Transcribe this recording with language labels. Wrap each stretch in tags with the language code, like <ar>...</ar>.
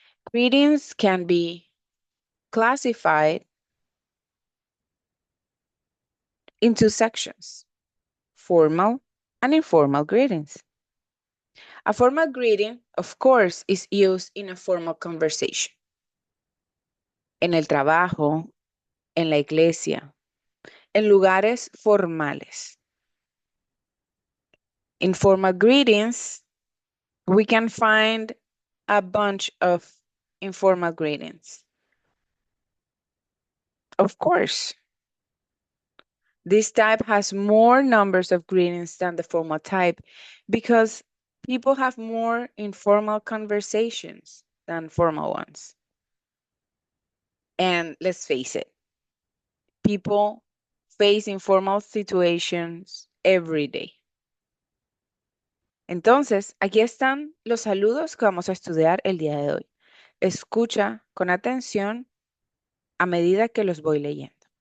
<en>Greetings can be classified into sections, formal and informal greetings. A formal greeting, of course, is used in a formal conversation.</en> <es>En el trabajo, en la iglesia, en lugares formales.</es> <en>Informal greetings, we can find a bunch of informal greetings. Of course, this type has more numbers of greetings than the formal type because people have more informal conversations than formal ones. And let's face it, people face informal situations every day.</en> <es>Entonces, aquí están los saludos que vamos a estudiar el día de hoy. Escucha con atención a medida que los voy leyendo.</es>